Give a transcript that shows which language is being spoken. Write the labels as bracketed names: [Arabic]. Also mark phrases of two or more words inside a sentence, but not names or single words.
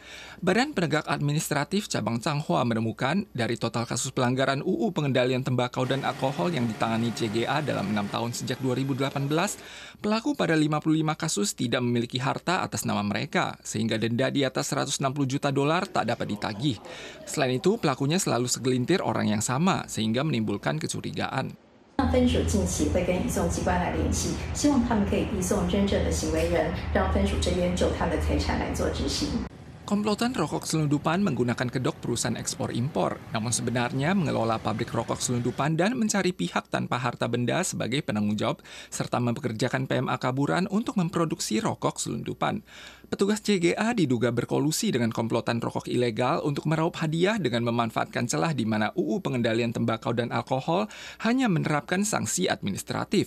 [Indonesian] Badan Penegak Administratif Cabang Changhua menemukan dari total kasus pelanggaran UU Pengendalian Tembakau dan Alkohol yang ditangani CGA dalam 6 tahun sejak 2018, pelaku pada 55 kasus tidak memiliki harta atas nama mereka, sehingga denda di atas 160 juta dolar tak dapat ditagih. Selain itu, pelakunya selalu segelintir orang yang sama, sehingga menimbulkan kecurigaan. [Chinese] 分署近期会跟移送机关来联系，希望他们可以移送真正的行为人，让分署这边就他们的财产来做执行。 [Indonesian] Komplotan rokok selundupan menggunakan kedok perusahaan ekspor-impor, namun sebenarnya mengelola pabrik rokok selundupan dan mencari pihak tanpa harta benda sebagai penanggung jawab, serta mempekerjakan PMA kaburan untuk memproduksi rokok selundupan. Petugas CGA diduga berkolusi dengan komplotan rokok ilegal untuk meraup hadiah dengan memanfaatkan celah di mana UU Pengendalian Tembakau dan Alkohol hanya menerapkan sanksi administratif.